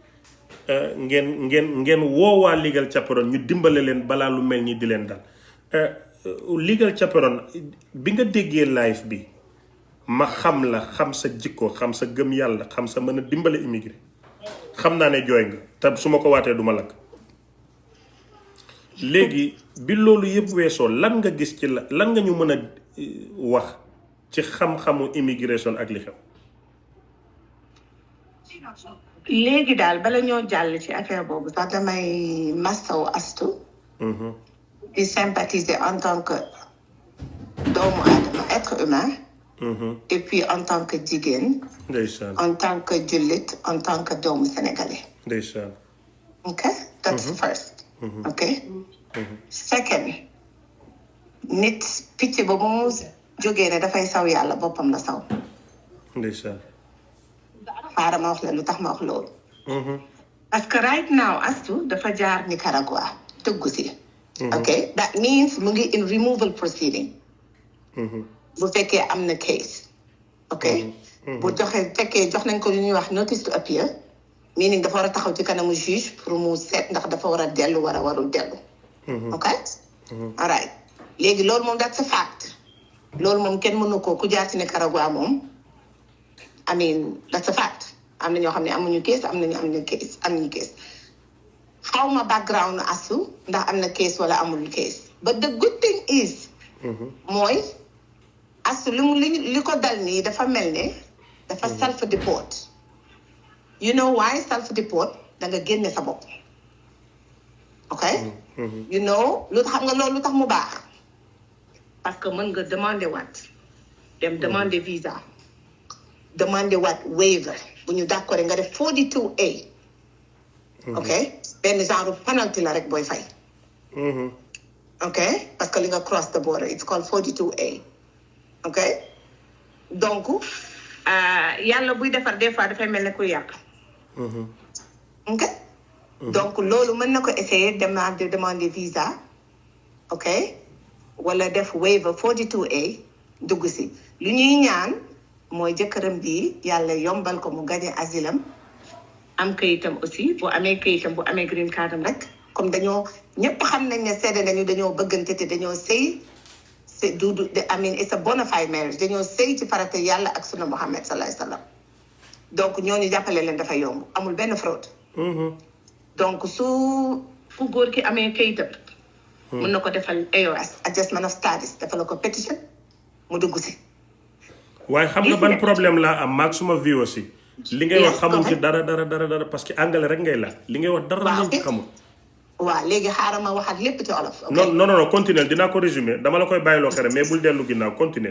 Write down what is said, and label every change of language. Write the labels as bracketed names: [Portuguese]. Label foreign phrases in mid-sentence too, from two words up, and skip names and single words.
[Wolof] ngeen woo waa Legal Chaperon ñu dimbale leen balaa lu mel ni di leen dal Legal Chaperon bi nga déggee live bi ma xam la xam sa jikko xam sa gëm yàlla xam sa mën a dimbale immigré xam naa ne jooy nga te su ma ko waatee du ma lakk léegi bi loolu yëpp weesoo lan nga gis ci lan nga ñu mën a wax ci xam-xamu immigration ak li xew. léegi daal bala ñoo jàll ci affaire boobu sax damay masawu Astou. [French] di sympathiser en tant que [Wolof] doomu aadama [French] être humain. et puis en tant que jigéen. [Wolof] ndeysaan [French] en tant que jullit en tant que doomu sénégalais. [Wolof] ndeysaan. [English] ok that's first. ok. [Wolof] second nit picc ba mu jógee ne dafay saw yàlla boppam la saw. ndeysaan. xaaral ma wax la lu tax ma wax loolu. [French] parce que [English] right now [Wolof] Astou dafa jaar Nicaragua tëggu si. [English] ok that means [Wolof] mu ngi [English] in removal proceeding. [Wolof] bu fekkee am na case. ok bu fekkee jox nañ ko lu ñuy wax [English] notice to appear meaning [Wolof] dafa war a taxaw ci kanamu juge pour mu seet ndax dafa war a dellu war a warul dellu. [English] ok. all right [Wolof] léegi loolu moom [English] that's a fact. [Wolof] loolu moom kenn mënu ko ku jaar ci Nicaragua moom [English] I mean that's a fact. [Wolof] am na ñoo xam ne amuñu case am nañu case xaw ma background asu ndax am na case wala amul case [English] but the good thing is [Wolof] mooy asu li ko dal nii dafa mel ne dafa [English] self deport. You know why self deport? [Wolof] Da nga génne sa bopp. ok. [English] you know [Wolof] lu tax nga loolu lu tax mu baax parce que mën nga demander waat dem [French] demander visa demander [Wolof] waat waiver bu ñu d'accord nga def 42A. ok benn genre penalty la rek booy fay. [English] ok [French] parce que [Wolof] li nga [English] cross the border it's called 42A. [Wolof] ok donc yàlla buy defar des fois dafay mel ne kuy yàq. ok donc loolu mën na ko [French] essayer demander visa. [Wolof] ok wala def waiver 42A dugg si lu ñuy ñaan mooy jëkkëram bi yàlla yombal ko mu gagné asilam am kayitam aussi bu amee kayitam bu amee [English] green card [Wolof] am rek comme dañoo ñëpp xam nañ ne seede nañu dañoo bëggante te dañoo sëy c'est [English] I mean it's a bona fide marriage [Wolof] dañoo sëy ci farata yàlla ak sunna Muhammad [Arabic] sallallahu alayhi wa sallam [Wolof] donc ñooñu jàppale leen dafa yomb amul benn fraude. donc su góor ki amee kayitam. mën na ko defal AOS [English] adjustment of status [Wolof] defal ko pétition mu dugg si. waaye xam nga ban problème laa am maag suma vie aussi. li ngay wax xamul ci dara parce que anglais rek ngay laaj. li ngay wax dara lañ ci xamul. waaw léegi xaaral ma waxaat lépp ci olof. [French] non continuer [Wolof] dinaa ko résumer dama la koy bàyyiloo xere mais bul dellu ginnaaw continuer.